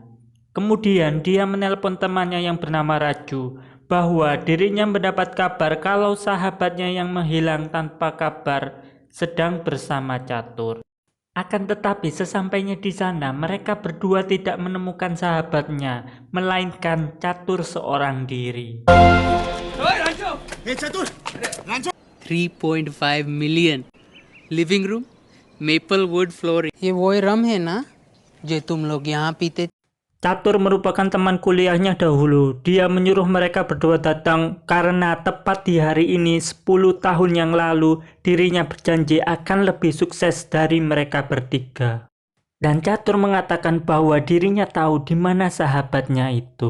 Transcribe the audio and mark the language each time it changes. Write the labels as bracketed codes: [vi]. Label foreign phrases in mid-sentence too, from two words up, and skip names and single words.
[id] Kemudian dia menelpon temannya yang bernama Raju bahwa dirinya mendapat kabar kalau sahabatnya yang menghilang tanpa kabar sedang bersama Catur. Akan tetapi sesampainya di sana mereka berdua tidak menemukan sahabatnya, melainkan Catur seorang diri. [en] 3.5 million living room maple wood flooring [hi] ये वही रम है ना जो तुम लोग यहाँ पीते. [id] Catur merupakan teman kuliahnya dahulu. Dia menyuruh mereka berdua datang karena tepat di hari ini 10 tahun yang lalu dirinya berjanji akan lebih sukses dari mereka bertiga. Dan Catur mengatakan bahwa dirinya tahu di mana sahabatnya itu.